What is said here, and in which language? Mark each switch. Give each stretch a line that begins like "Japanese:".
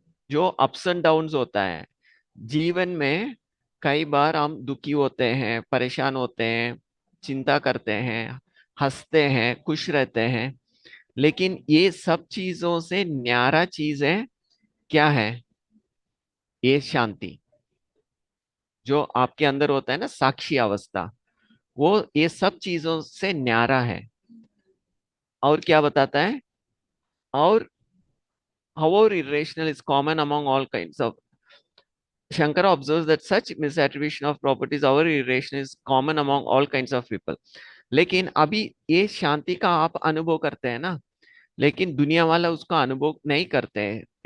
Hindi: जो ups and downs होता है जीवन में, कई बार हम दुखी होते हैं, परेशान होते हैं, चिंता करते हैं, हंसते हैं, खुश रहते हैं, लेकिन ये सब चीजों से न्यारा चीज है, क्या है? ये शांति जो आपके अंदर होता है ना, साक्षी अवस्था, वो ये सब चीजों से न्यारा है। और क्या बताता है?
English: और however irrational is common among all kinds of, Shankara observes that such misattribution of properties however irrational is common among all kinds of people.
Hindi: लेकिन अभी ये शांति का आप अनुभव करते हैं ना, लेकिन दुनिया वाला उसका अनुभव नहीं करते हैं।